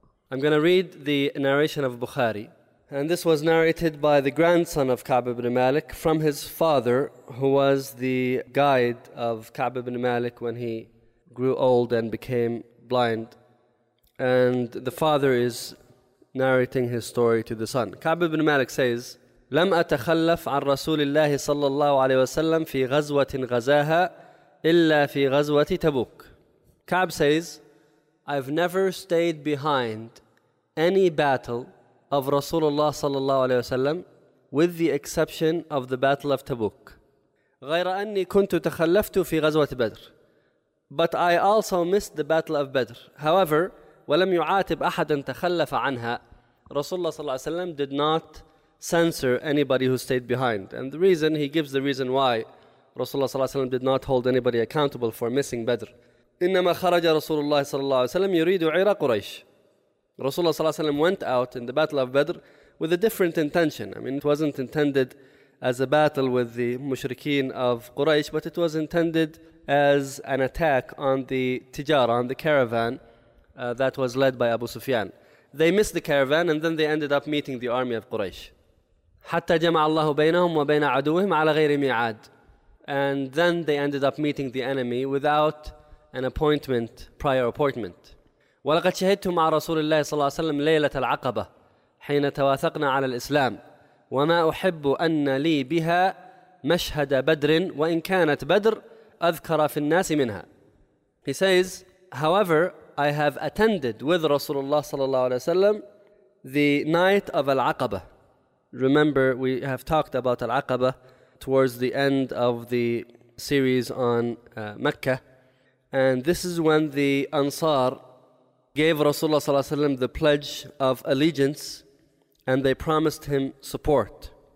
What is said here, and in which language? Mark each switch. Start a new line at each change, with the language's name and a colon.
English: I'm going to read the narration of Bukhari, and this was narrated by the grandson of Ka'b ibn Malik from his father, who was the guide of Ka'b ibn Malik when he grew old and became blind. And the father is narrating his story to the son. Ka'b ibn Malik says,
Arabic: لم أتخلف عن رسول الله صلى الله عليه وسلم في غزوة غزاها إلا في غزوة تبوك.
English: Ka'b says, I've never stayed behind any battle of Rasulullah sallallahu alayhi wa sallam, with the exception of the Battle of Tabuk.
Arabic: غير أني كنت تخلفت في غزوة بدر.
English: But I also missed the Battle of Badr. However,
Arabic: ولم يعاتب أحدا تخلف عنها.
English: Rasulullah sallallahu alayhi wa sallam did not censor anybody who stayed behind. And the reason, he gives the reason why Rasulullah sallallahu alayhi wa sallam did not hold anybody accountable for missing Badr.
Arabic: إنما خرج رسول الله صلى الله عليه وسلم يريد عير قريش.
English: Rasulullah sallallahu alayhi wa sallam went out in the Battle of Badr with a different intention. I mean, it wasn't intended as a battle with the mushrikeen of Quraysh, but it was intended as an attack on the tijara, on the caravan that was led by Abu Sufyan. They missed the caravan and then they ended up meeting the army of Quraysh.
Arabic: حتى جمع الله بينهم وبين عدوهم على غير ميعاد.
English: And then they ended up meeting the enemy without an appointment, prior appointment.
Arabic: ولقد شهدت مع رسول الله صلى الله عليه وسلم ليلة العقبة حين تواثقنا على الإسلام وما أحب أن لي بها مشهد بدر وإن كانت بدر أذكر في الناس منها.
English: He says, however, I have attended with Rasulullah صلى الله عليه وسلم the night of العقبة. Remember, we have talked about العقبة towards the end of the series on Mecca, and this is when the Ansar gave Rasulullah صلى الله عليه وسلم the pledge of allegiance and they promised him support.